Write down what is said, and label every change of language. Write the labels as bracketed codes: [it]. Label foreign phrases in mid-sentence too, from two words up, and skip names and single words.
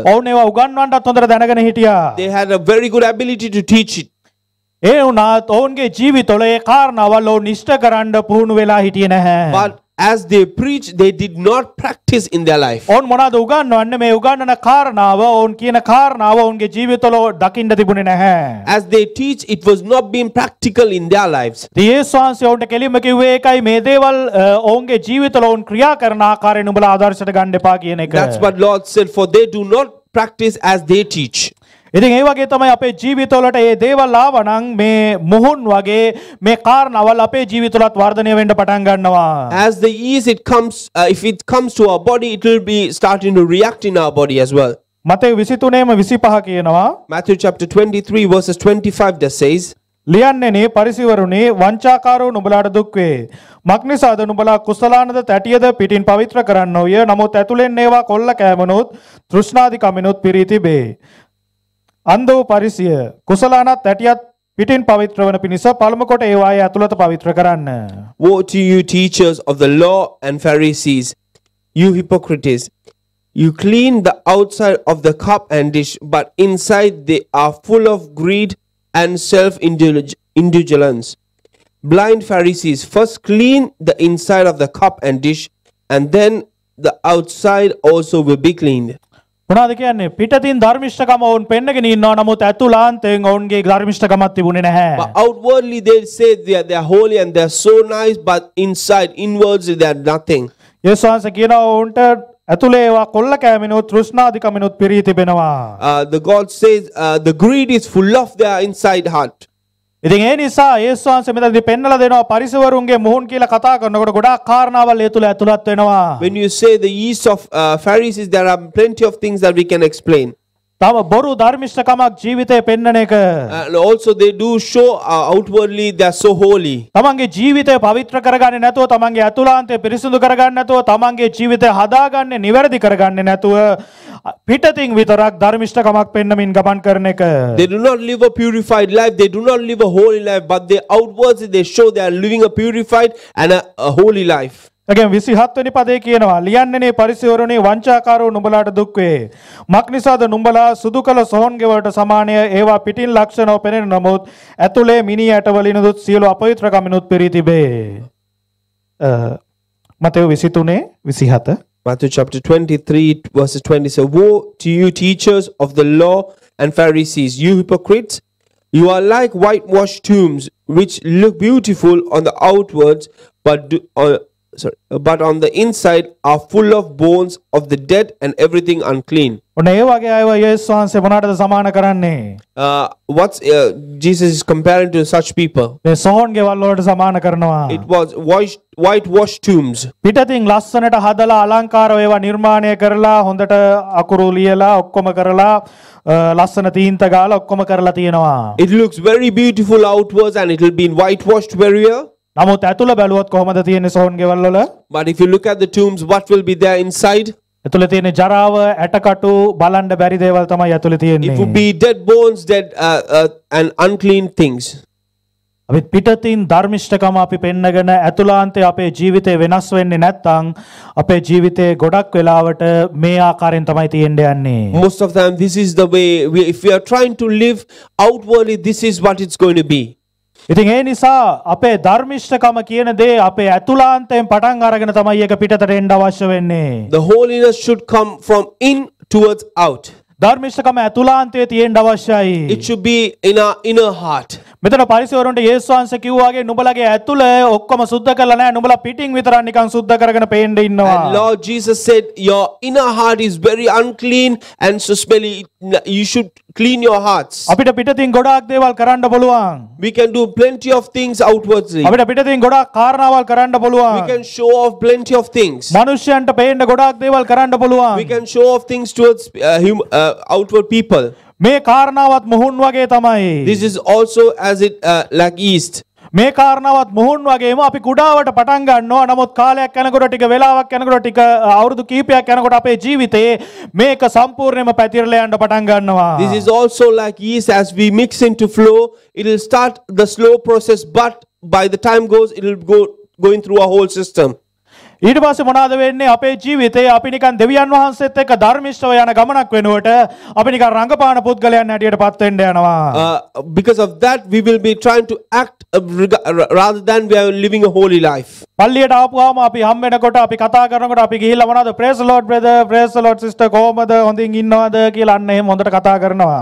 [si] ඔවුන් ඒවා උගන්වන්නත් හොඳට දැනගෙන හිටියා. [en] They had a very good ability to teach it. [si] ඒ වුණත් ඔවුන්ගේ ජීවිතවල ඒ කාරණාවල් ඔවුන් ඉෂ්ට කරන්න පුහුණු වෙලා හිටියේ නැහැ. [en] But as they preach, they did not practice in their life. [si] ඔවුන් මොනවද උගන්වන්නේ? මේ උගන්වන කාරණාව ඔවුන් කියන කාරණාව ඔවුන්ගේ ජීවිතවල දකින්න තිබුණේ නැහැ. [en] As they teach, it was not being practical in their lives. [si] යේසුස් වහන්සේ ඔවුන්ට කෙලින්ම කිව්වේ ඒකයි මේ දේවල් ඔවුන්ගේ ජීවිතවල ඔවුන් ක්‍රියා කරන ආකාරය නුඹලා ආදර්ශයට ගන්න එපා කියන එක. [en] That's what Lord said, for they do not practice as they teach. [si] ඉතින් ඒ වගේ තමයි අපේ ජීවිතවලට මේ දේවල් ආවනම් මේ මුහුන් වගේ මේ කාරණාවල් අපේ ජීවිතවලත් වර්ධනය වෙන්න පටන් ගන්නවා. [en] As the yeast it comes, if it comes to our body, it will be starting to react in our body as well. [si] මතේ 23:25 කියනවා. [en] Matthew chapter 23 verses 25 that says, [si] ලියන්නේනේ පරිසිවරුනි වංචාකාරෝ නුඹලාට දුක් වේ. මක්නිසාද නුඹලා කුසලානද තැටියද පිටින් පවිත්‍ර කරන්නෝය. නමුත් ඇතුලෙන් ඒවා කොල්ල කෑමනොත් තෘෂ්ණාදි කමිනුත් පිරී තිබේ. අන්දෝ පරිසිය කුසලානත් තැටියත් පිටින් පවිත්‍ර වන පිණිස පළමු කොට ඒවායේ ඇතුළත පවිත්‍ර කරන්න. [en] Woe to you, teachers of the law and Pharisees, you hypocrites! You clean the outside of the cup and dish, but inside they are full of greed and self-indulgence. Blind Pharisees, first clean the inside of the cup and dish, and then the outside also will be cleaned. [si] මොනවද කියන්නේ? පිටතින් ධර්මිෂ්ඨකම වුන් පෙන්නගෙන ඉන්නවා. නමුත් ඇතුළාන්තයෙන් ඔවුන්ගේ ධර්මිෂ්ඨකමක් තිබුණේ නැහැ. [en] But outwardly they say they are holy and they are so nice, but inside, inwards, they are nothing. [si] යේසුස් වහන්සේ කියනවා ඔවුන්ට ඇතුලේ ඒවා කොල්ල කෑමෙනුත් තෘෂ්ණාදිකමෙනුත් පිරී තිබෙනවා. [en] The God says the greed is full of their inside heart. [si] ඉතින් ඒ නිසා යේසුස් වහන්සේ මෙතනදී පෙන්නලා දෙනවා පරිසවරුන්ගේ මුහුන් කියලා කතා කරනකොට ගොඩාක් කාරණාවල් ඒ තුල ඇතුළත් වෙනවා. [en] When you say the yeast of Pharisees, there are plenty of things that we can explain. [si] තම බොරු ධර්මිෂ්ඨකමක් ජීවිතේ පෙන්නන එක. [en] And also they do show outwardly they are so holy. [si] තමන්ගේ ජීවිතය පවිත්‍ර කරගන්නේ නැතුව තමන්ගේ අතුලාන්තය පිරිසිදු කරගන්නේ නැතුව තමන්ගේ ජීවිතය හදාගන්නේ නිවැරදි කරගන්නේ නැතුව පිටතින් විතරක් ධර්මිෂ්ඨකමක් පෙන්නමින් ගමන් කරන එක. [en] They do not live a purified life, they do not live a holy life, but they outwards they show they are living a purified and a holy life. [si] again 27 වෙනි පදේ කියනවා ලියන්නේනේ පරිසවරුනි වංචාකාරෝ නුඹලාට දුක් වේ. මක්නිසාද නුඹලා සුදු කළ සොහොන් ගෙවලට සමානය ඒවා පිටින් ලක්ෂණව පෙනෙන නමුත් ඇතුලේ මිනි ඇටවලිනුත් සියලු අපවිත්‍රකමිනුත් පිරී තිබේ. මතෙව් 23:27 [en] Matthew chapter 23 verses 20 says, Woe to you, teachers of the law and Pharisees, you hypocrites! You are like whitewashed tombs, which look beautiful on the outwards, but on the inside are full of bones of the dead and everything unclean. [si] ඔන්න ඒ වගේ අයව යේසුස් වහන්සේ මොනකටද සමාන කරන්නේ? [en] What's Jesus is comparing to such people? [si] මේ සොහොන් ගෙවල් වලට සමාන කරනවා. [en] It was whitewashed tombs. [si] පිටතින් ලස්සනට හදලා අලංකාරව ඒවා නිර්මාණය කරලා හොඳට අකුරු ලියලා ඔක්කොම කරලා ලස්සන තීන්ත ගාලා ඔක්කොම කරලා තියෙනවා. [en] It looks very beautiful outwards and it will be whitewashed very well. [si] නමුත් ඇතුළ බැලුවොත් කොහමද තියෙන්නේ සොහොන් ගෙවල් වල? [en] But if you look at the tombs, what will be there inside? [si] ඇතුළේ තියෙන ජරාව ඇටකටු බලන්න බැරි දේවල් තමයි ඇතුළේ තියෙන්නේ. [en] It would be dead bones, dead and unclean things. [si] අපි පිටතින් ධර්මිෂ්ඨකම අපි පෙන්නගෙන ඇතුළාන්තයේ අපේ ජීවිතේ වෙනස් වෙන්නේ නැත්නම් අපේ ජීවිතේ ගොඩක් වෙලාවට මේ ආකාරයෙන් තමයි තියෙන්න යන්නේ. [en] Most of the time this is the way if we are trying to live outwardly, this is what it's going to be. [si] ඉතින් ඒ නිසා අපේ ධර්මිෂ්ඨකම කියන දේ අපේ ඇතුළාන්තයෙන් පටන් අරගෙන තමයි ඒක පිටතට එන්න අවශ්‍ය වෙන්නේ. [en] The holiness should come from in towards out. [si] ධර්මිෂ්ඨකම ඇතුළාන්තයේ තියෙන්න අවශ්‍යයි. [en] It should be in our inner heart. [si] මෙතන පරිසවරුන්ට යේසුස් වහන්සේ කිව්වාගේ නුඹලගේ ඇතුළ ඔක්කොම සුද්ධ කරලා නැහැ. නුඹලා පිටින් විතරක් නිකන් සුද්ධ කරගෙන පේන්න ඉන්නවා. [en] And Lord Jesus said your inner heart is very unclean and so smelly. You should clean your hearts. [si] අපිට පිටතින් ගොඩාක් දේවල් කරන්න පුළුවන්. [en] We can do plenty of things outwardly. [si] අපිට පිටතින් ගොඩාක් කාරණාවල් කරන්න We පුළුවන්. [en] can show off plenty of things. [si] මනුෂ්‍යයන්ට පේන්න ගොඩාක් දේවල් කරන්න We පුළුවන්. [en] can show off things towards outward people. [si] මේ කාරණාවත් මුහුන් වගේ තමයි. [en] This is also as it like yeast. [si] මේ කාරණාවත් මුහුන් වගේම අපි කුඩාවට පටන් ගන්නවා. නමුත් කාලයක් යනකොට ටික වෙලාවක් යනකොට ටික අවුරුදු කීපයක් යනකොට අපේ ජීවිතේ මේක සම්පූර්ණයෙන්ම පැතිරලා යන්න පටන් ගන්නවා. [en] This is also like yeast. As we mix into flow, it will start the slow process, but by the time goes, it will go going through a whole system. [si] ඊට පස්සේ මොනවද වෙන්නේ අපේ ජීවිතේ අපි නිකන් දෙවියන් වහන්සේත් එක්ක ධර්මිෂ්ඨව යන ගමනක් වෙනුවට අපි නිකන් රංගපාන පුද්ගලයන් හැටියට පත් වෙන්න යනවා. [en] Because of that, we will be trying to act rather than we are living a holy life. [si] පල්ලියට ආපුවාම අපි හම් වෙනකොට අපි කතා කරනකොට අපි ගිහිල්ලා මොනවද [en] praise the Lord brother, praise the Lord sister [si] කොහමද හොඳින් ඉන්නවද කියලා අන්න එහෙම හොඳට කතා කරනවා.